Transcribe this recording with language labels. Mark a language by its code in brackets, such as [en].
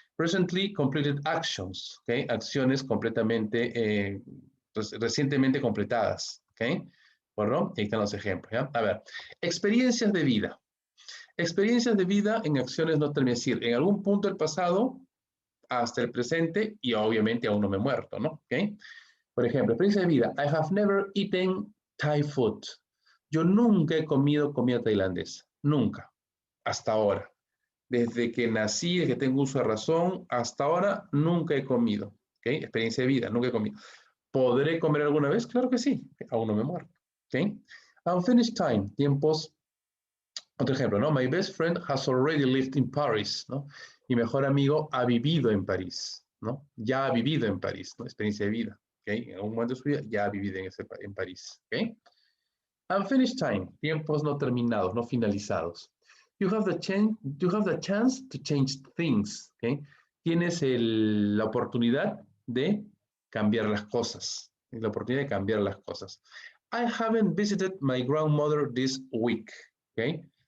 [en] Recently completed actions, [es] ¿ok? Acciones completamente, recientemente completadas, ¿ok? Bueno, ahí están los ejemplos, ¿ya? A ver, experiencias de vida. Experiencias de vida en acciones no terminadas, es decir, en algún punto del pasado hasta el presente y obviamente aún no me he muerto, ¿no? ¿Okay? Por ejemplo, experiencia de vida. [en] I have never eaten Thai food. [es] Yo nunca he comido comida tailandesa. Nunca. Hasta ahora. Desde que nací, desde que tengo uso de razón, hasta ahora nunca he comido. ¿Okay? Experiencia de vida, nunca he comido. ¿Podré comer alguna vez? Claro que sí. Aún no me he muerto. ¿Okay? [en] Unfinished time. [es] Tiempos. Otro ejemplo, ¿no? [en] My best friend has already lived in Paris, ¿no? [es] Mi mejor amigo ha vivido en París, ¿no? Ya ha vivido en París, ¿no? Experiencia de vida, ¿ok? En algún momento de su vida ya ha vivido en París, ¿ok? [en] Unfinished time, [es] tiempos no terminados, no finalizados. [en] You have the chance to change things, ¿ok? [es] Tienes la oportunidad de cambiar las cosas, la oportunidad de cambiar las cosas. [en] I haven't visited my grandmother this week, ¿ok?